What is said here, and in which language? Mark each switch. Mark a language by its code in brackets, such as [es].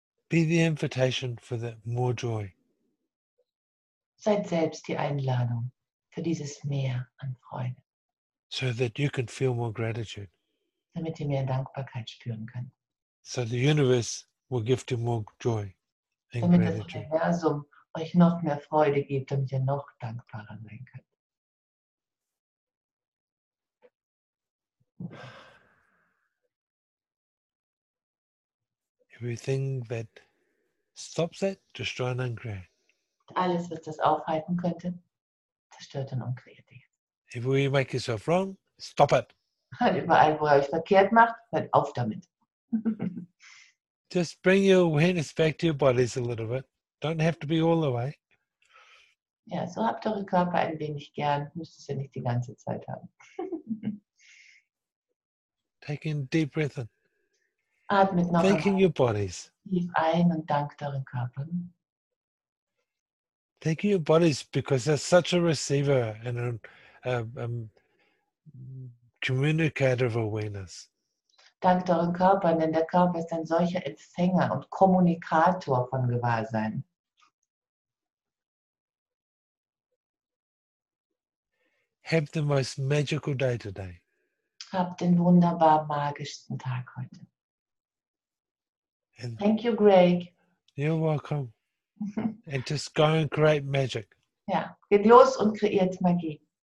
[en] Be the invitation for that more joy. [de] Seid selbst die Einladung für dieses Meer an Freude, [en] So that you can feel more gratitude. [de] damit ihr mehr Dankbarkeit spüren könnt. [en] So the universe will gift you more joy and [de] Damit das [en] gratitude. [de] Universum euch noch mehr Freude gibt, damit ihr noch dankbarer sein könnt. [en] Everything that stops that, destroy and uncreate. [de] Alles, was das aufhalten könnte, zerstört und unkreiert ihr. [en] Everywhere you make yourself wrong, stop it. [de] Und überall, wo ihr euch verkehrt macht, hört auf damit. [en] Just bring your awareness back to your bodies a little bit. Don't have to be all the way. [de] Ja, so habt eure Körper ein wenig gern, müsst es ja nicht die ganze Zeit haben. [en] Take in a deep breath in. [de] Atmet noch [en] Thanking [de] einmal [en] your bodies. [de] tief ein und dankt euren Körpern. [en] Thanking your bodies because they're such a receiver and a communicator of awareness. [de] Dankt euren Körpern, denn der Körper ist ein solcher Empfänger und Kommunikator von Gewahrsein. [en] Have the most magical day today. [de] Habt den wunderbar magischsten Tag heute. [en] And Thank you, Greg. you're welcome. And just go and create magic. [de] Ja, geht los und kreiert Magie.